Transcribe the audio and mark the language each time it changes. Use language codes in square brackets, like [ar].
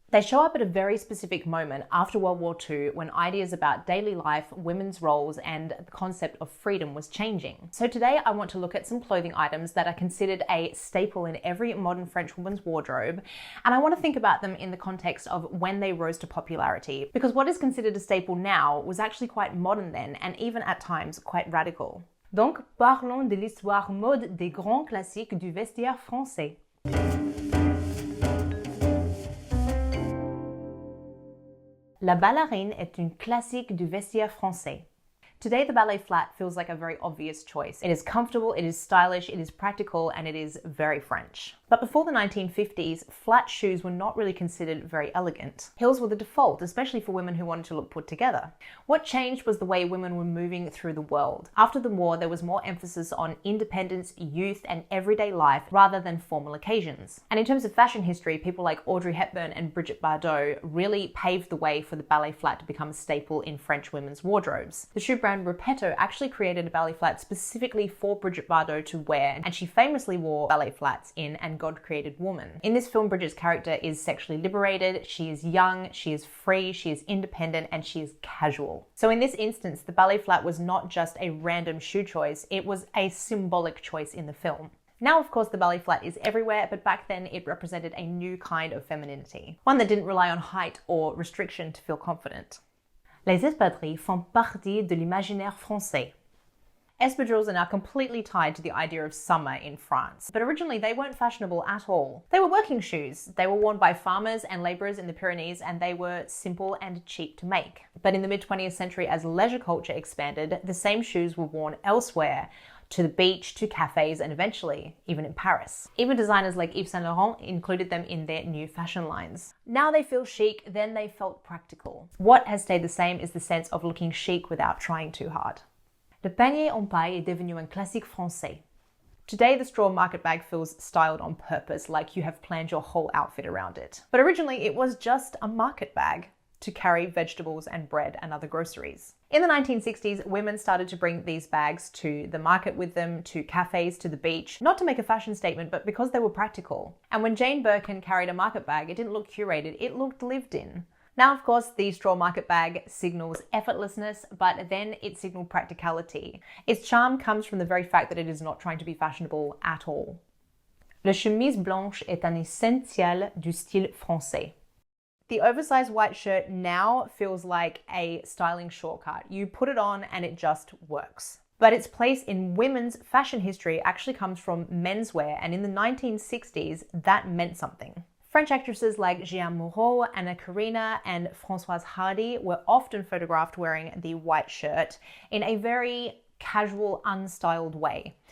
[en] They show up at a very specific moment after World War II when ideas about daily life, women's roles, and the concept of freedom was changing. So today I want to look at some clothing items that are considered a staple in every modern French woman's wardrobe, and I want to think about them in the context of when they rose to popularity, because what is considered a staple now was actually quite modern then, and even at times quite radical. [fr] Donc, parlons de l'histoire mode des grands classiques du vestiaire français. La ballerine est une classique du vestiaire français. [en] Today, the ballet flat feels like a very obvious choice. It is comfortable, it is stylish, it is practical, and it is very French. But before the 1950s, flat shoes were not really considered very elegant. Heels were the default, especially for women who wanted to look put together. What changed was the way women were moving through the world. After the war, there was more emphasis on independence, youth, and everyday life rather than formal occasions. And in terms of fashion history, people like Audrey Hepburn and Brigitte Bardot really paved the way for the ballet flat to become a staple in French women's wardrobes. The shoe brand Repetto actually created a ballet flat specifically for Brigitte Bardot to wear, and she famously wore ballet flats in And God Created Woman. In this film, Bridget's character is sexually liberated, she is young, she is free, she is independent, and she is casual. So in this instance, the ballet flat was not just a random shoe choice, it was a symbolic choice in the film. Now, of course, the ballet flat is everywhere, but back then it represented a new kind of femininity, one that didn't rely on height or restriction to feel confident. [fr] Les espadrilles font partie de l'imaginaire français. [en] Espadrilles are now completely tied to the idea of summer in France, but originally they weren't fashionable at all. They were working shoes. They were worn by farmers and labourers in the Pyrenees, and they were simple and cheap to make. But in the mid-20th century, as leisure culture expanded, the same shoes were worn elsewhere, to the beach, to cafes, and eventually even in Paris. Even designers like Yves Saint Laurent included them in their new fashion lines. Now they feel chic, then they felt practical. What has stayed the same is the sense of looking chic without trying too hard. [fr] Le panier en paille est devenu un classique français. [en] Today, the straw market bag feels styled on purpose, like you have planned your whole outfit around it. But originally, it was just a market bag to carry vegetables and bread and other groceries. In the 1960s, women started to bring these bags to the market with them, to cafes, to the beach, not to make a fashion statement, but because they were practical. And when Jane Birkin carried a market bag, it didn't look curated, it looked lived in. Now, of course, the straw market bag signals effortlessness, but then it signaled practicality. Its charm comes from the very fact that it is not trying to be fashionable at all. [fr] La chemise blanche est un essentiel du style français. [en] The oversized white shirt now feels like a styling shortcut. You put it on and it just works. But its place in women's fashion history actually comes from menswear, and in the 1960s, that meant something. French actresses like Jeanne Moreau, Anna Karina, and Françoise Hardy were often photographed wearing the white shirt in a very casual, unstyled way.